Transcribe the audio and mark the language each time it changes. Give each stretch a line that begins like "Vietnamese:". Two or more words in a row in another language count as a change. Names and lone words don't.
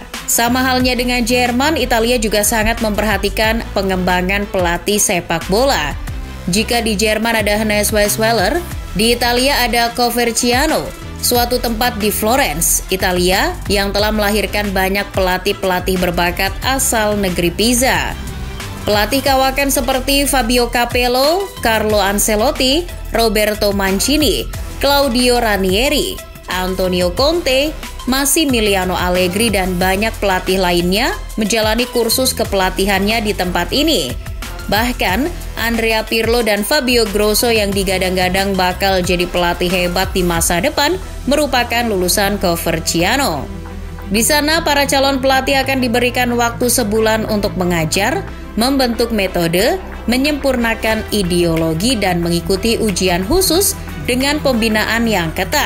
Indonesian: Sama halnya dengan Jerman, Italia juga sangat memperhatikan pengembangan pelatih sepak bola. Jika di Jerman ada Hannes Weisweller, di Italia ada Coverciano, suatu tempat di Florence, Italia yang telah melahirkan banyak pelatih-pelatih berbakat asal negeri Pisa. Pelatih kawakan seperti Fabio Capello, Carlo Ancelotti, Roberto Mancini, Claudio Ranieri, Antonio Conte, Massimiliano Allegri dan banyak pelatih lainnya menjalani kursus kepelatihannya di tempat ini. Bahkan, Andrea Pirlo dan Fabio Grosso yang digadang-gadang bakal jadi pelatih hebat di masa depan merupakan lulusan Coverciano. Di sana, para calon pelatih akan diberikan waktu sebulan untuk mengajar, membentuk metode, menyempurnakan ideologi dan mengikuti ujian khusus dengan pembinaan yang ketat.